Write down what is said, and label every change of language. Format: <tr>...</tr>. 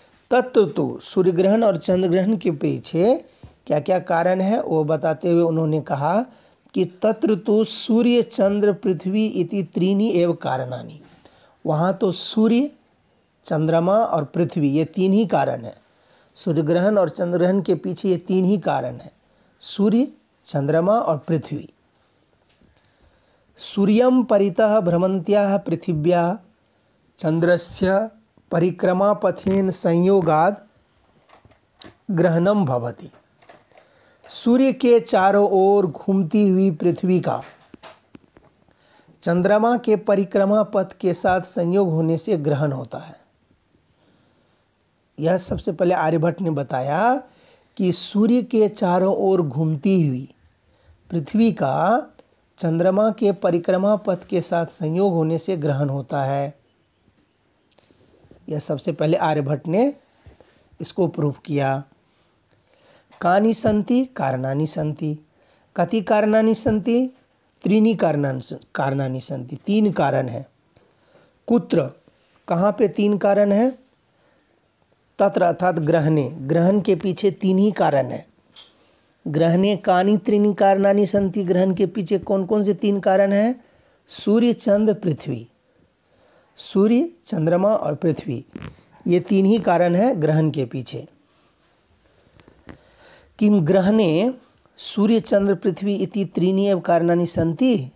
<hi>तत्व तो सूर्य ग्रहण और चंद्र ग्रहण के पीछे क्या क्या कारण है वो बताते हुए उन्होंने कहा कि</hi> <sa>तत्र तो सूर्य चंद्र पृथ्वी इति त्रीणि एव कारणानि।</sa> <hi>वहाँ तो सूर्य, चंद्रमा और पृथ्वी ये तीन ही कारण है। सूर्य ग्रहण और चंद्र ग्रहण के पीछे ये तीन ही कारण है, सूर्य, चंद्रमा और पृथ्वी।</hi> <sa>सूर्यं परितः भ्रमन्त्याः पृथिव्याः चंद्रस्य परिक्रमापथेन संयोगाद ग्रहणम भवति।</sa> <hi>सूर्य के चारों ओर घूमती हुई पृथ्वी का चंद्रमा के परिक्रमा पथ के साथ संयोग होने से ग्रहण होता है। यह सबसे पहले आर्यभट्ट ने बताया कि सूर्य के चारों ओर घूमती हुई पृथ्वी का चंद्रमा के परिक्रमा पथ के साथ संयोग होने से ग्रहण होता है। यह सबसे पहले आर्यभट्ट ने इसको प्रूव किया।</hi> <sa>कानि सन्ति कारणानि सन्ति। कति कारणानि सन्ति? त्रीणि कारणानि सन्ति।</sa> <hi>तीन कारण है। कुत्र, कहाँ पे तीन कारण है?</hi> <sa>तत्र अर्थात ग्रहणे,</sa> <hi>ग्रहण के पीछे तीन ही कारण है।</hi> <sa>ग्रहणे कानि त्रीणि कारणानि सन्ति।</sa> <hi>ग्रहण के पीछे कौन कौन से तीन कारण हैं? सूर्य, चंद्र, पृथ्वी। सूर्य, चंद्रमा और पृथ्वी, ये तीन ही कारण है ग्रहण के पीछे।</hi> <sa>किम ग्रहणे सूर्य चंद्र पृथ्वी इति त्रीणि एव कारणानि सन्ति।</sa>